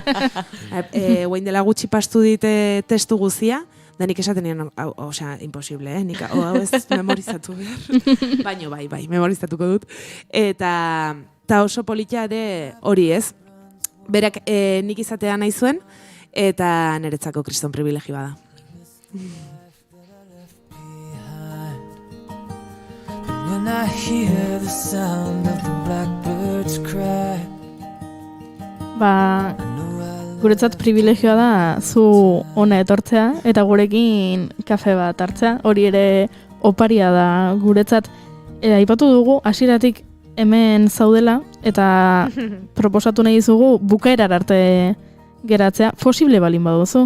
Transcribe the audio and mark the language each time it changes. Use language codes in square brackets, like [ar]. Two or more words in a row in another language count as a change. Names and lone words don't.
[eu] Oain dela gutxi pastu dite testu guzia, da nik esaten nian, imposible, nik hau ez memorizatu behar. Baina bai, memorizatuko dut. Eta oso politia ere hori ez. Berak nik izatea nahi zuen, eta niretzako kriston privilegi bada. [en] When I hear the sound of the blackbirds cry. [eu] Guretzat privilegioa da zu ona etortzea eta gurekin kafe bat hartzea. Hori ere oparia da guretzat. Aipatu dugu hasieratik hemen zaudela eta proposatu nahi dizugu bukaerar arte geratzea, posible balin baduzu.